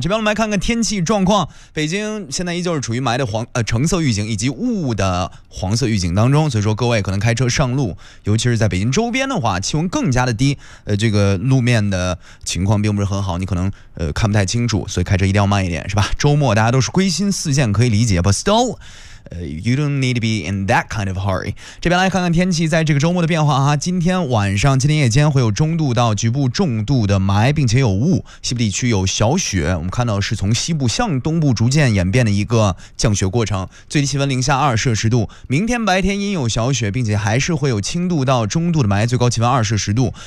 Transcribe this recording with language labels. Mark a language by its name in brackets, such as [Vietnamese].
[Chinese] 这边我们来看看天气状况，北京现在依旧是处于霾的黄橙色预警以及雾的黄色预警当中，所以说各位可能开车上路，尤其是在北京周边的话，气温更加的低，这个路面的情况并不是很好，你可能看不太清楚，所以开车一定要慢一点，是吧？周末大家都是归心似箭，可以理解 ， [English] but still。 You don't need to be in that kind of hurry. [Chinese] 这边来看看天气在这个周末的变化啊。今天晚上、今天夜间会有中度到局部重度的霾，并且有雾。西部地区有小雪，我们看到是从西部向东部逐渐演变的一个降雪过程。最低气温零下二摄氏度。明天白天阴有小雪，并且还是会有轻度到中度的霾，最高气温二摄氏度。